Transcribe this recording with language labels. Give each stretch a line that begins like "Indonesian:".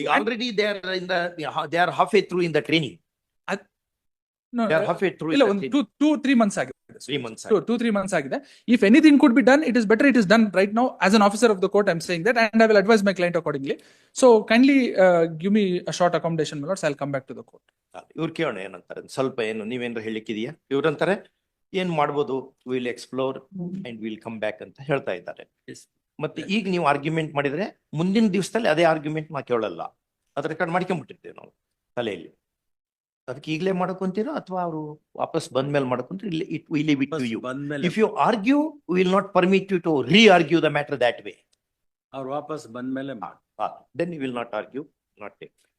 English: ಈಗ already they are in the, they are halfway through in the training. no, They are halfway through in
Kannada: ಇಲ್ಲ,
English: the
Kannada: ಒಂದು
English: training.
Kannada: 3 months ಆಗಿದೆ.
English: 3 months.
Kannada: 2-3 months ಆಗಿದೆ.
English: If anything could be done, it is better it is done right now. As an officer of the court, I'm saying that, and I will advise my client accordingly. So kindly give me a short accommodation, my lords. I'll come back to the court.
Kannada: ಇವ್ರು ಕೇಳೋಣ ಏನಂತಾರೆ, ಸ್ವಲ್ಪ ಏನು ನೀವೇನಾದ್ರು ಹೇಳಿಕ್ಕಿದೆಯಾ? ಇವ್ರಂತಾರೆ ಏನ್ ಮಾಡ್ಬೋದು,
English: will explore and will come back
Kannada: ಅಂತ ಹೇಳ್ತಾ ಇದ್ದಾರೆ. ಮತ್ತೆ ಈಗ ನೀವು ಆರ್ಗ್ಯುಮೆಂಟ್ ಮಾಡಿದ್ರೆ ಮುಂದಿನ ದಿವಸದಲ್ಲಿ ಅದೇ ಆರ್ಗ್ಯುಮೆಂಟ್ ನಾ ಕೇಳಲ್ಲ, ಅದ್ರ ರೆಕಾರ್ಡ್ ಮಾಡ್ಕೊಂಡ್ಬಿಟ್ಟಿರ್ತೇವೆ ನಾವು ತಲೆಯಲ್ಲಿ. ಅದಕ್ಕೆ ಈಗಲೇ ಮಾಡ್ಕೊಂತೀರೋ ಅಥವಾ ಅವರು ವಾಪಸ್ ಬಂದ್ಮೇಲೆ ಮಾಡ್ಕೊಂತೀರಿ?
English: It will leave it to you. If you argue, will not permit you to reargue the matter that way.
Kannada: ಅವ್ರು ವಾಪಸ್ ಬಂದ್ಮೇಲೆ
English: then you will not argue, not take.